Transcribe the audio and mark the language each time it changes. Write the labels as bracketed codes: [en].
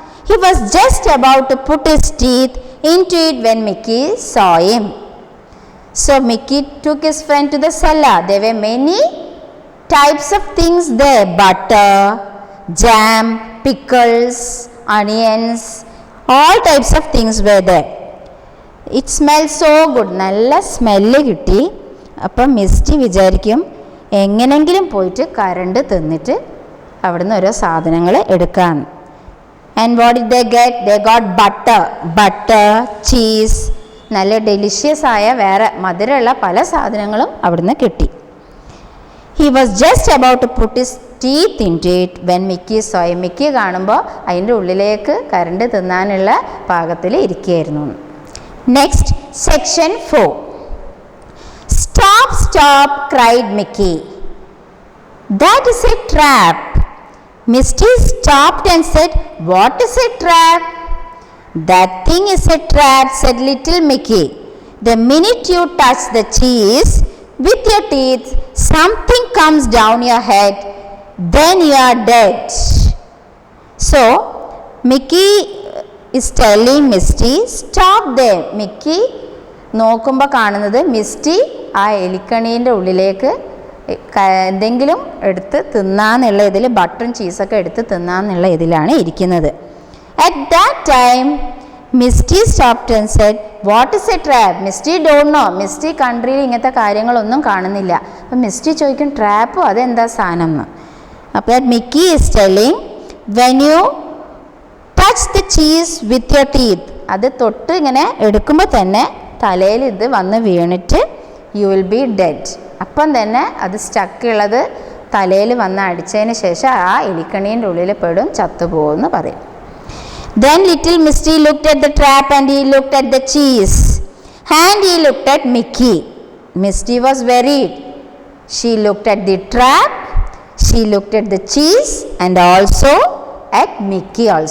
[en] He was just about to put his teeth into it when Mickey saw him. So Mickey took his friend to the cellar. There were many types of things there: butter, jam, pickles, onions, all types of things were there. It smelled so good. [ml] നല്ല smell കിട്ടി. അപ്പം misty വിചാരിക്കും എങ്ങനെങ്കിലും പോയിട്ട് current തിന്നിട്ട് അവിടുന്ന് ഓരോ സാധനങ്ങൾ എടുക്കാമെന്ന്. [en] And what did they get? They got butter, cheese, [ml] നല്ല ഡെലിഷ്യസ് ആയ വേറെ മധുരമുള്ള പല സാധനങ്ങളും അവിടുന്ന് കിട്ടി. [en] He was just about to put his teeth into it when Mickey saw him. [ml] Mickey കാണുമ്പോൾ അതിൻ്റെ ഉള്ളിലേക്ക് കരണ്ട് തിന്നാനുള്ള പാകത്തിൽ ഇരിക്കുകയായിരുന്നു. [en] Next, section 4. Stop, stop, cried Mickey. That is a trap. Misty stopped and said, what is a trap? That thing is a trap, said little Mickey. The minute you touch the cheese with your teeth, something comes down your head, then you are dead. So, Mickey is telling Misty, stop there. [ml] Mickey നോക്കുമ്പോൾ കാണുന്നത് misty ആ എലിക്കണീൻ്റെ ഉള്ളിലേക്ക് എന്തെങ്കിലും എടുത്ത് തിന്നാന്നുള്ള ഇതിൽ ബട്ടറും ചീസൊക്കെ എടുത്ത് തിന്നാന്നുള്ള ഇതിലാണ് ഇരിക്കുന്നത്. [en] At that time Misty stopped and said, what is a trap? Misty don't know. [ml] Misty കൺട്രിയിൽ ഇങ്ങനത്തെ കാര്യങ്ങളൊന്നും കാണുന്നില്ല. അപ്പം മിസ്റ്റി ചോദിക്കും, ട്രാപ്പോ അതെന്താ സാധനം എന്ന്. [en] അപ്പോൾ Mickey is telling, when you touch the cheese with your teeth, [ml] അത് തൊട്ട് ഇങ്ങനെ എടുക്കുമ്പോൾ തന്നെ തലയിൽ ഇത് വന്ന് വീണിട്ട് [en] You will be dead. [ml] അപ്പം തന്നെ അത് സ്റ്റക്കുള്ളത് തലയിൽ വന്ന് അടിച്ചതിന് ശേഷം ആ എലിക്കണീൻ്റെ ഉള്ളിൽ പെടും, ചത്തുപോകുമെന്ന് പറയും. [en] Then little Misty looked at the trap and he looked at the cheese and he looked at Mickey. Misty was worried. She looked at the trap, she looked at the cheese and also at Mickey.